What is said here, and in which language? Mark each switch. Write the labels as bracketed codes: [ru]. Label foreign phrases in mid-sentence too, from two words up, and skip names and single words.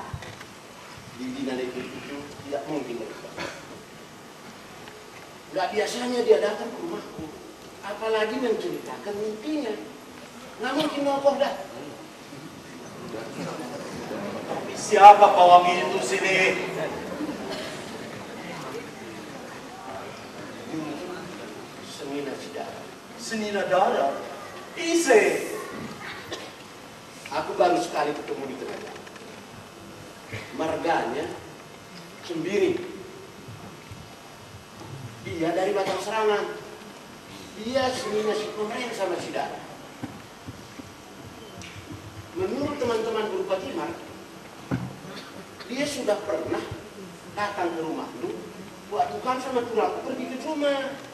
[id] Di dinas itu tidak mungkin. Gak biasanya dia datang ke rumahku, apalagi menceritakan mimpinya. Nggak mungkin ngokoh dah. Tapi siapa pawang itu sini? Senina Sidara. Senina Dara? Ise. Aku baru sekali ketemu di tengah jalan. Marganya Sembiring. Dia dari Batang Serangan. Dia Senina si Pemren sama Sidara. Menurut teman-teman berupa Timar, dia sudah pernah datang ke rumah lu, buat tukang sama tulaku pergi ke rumah.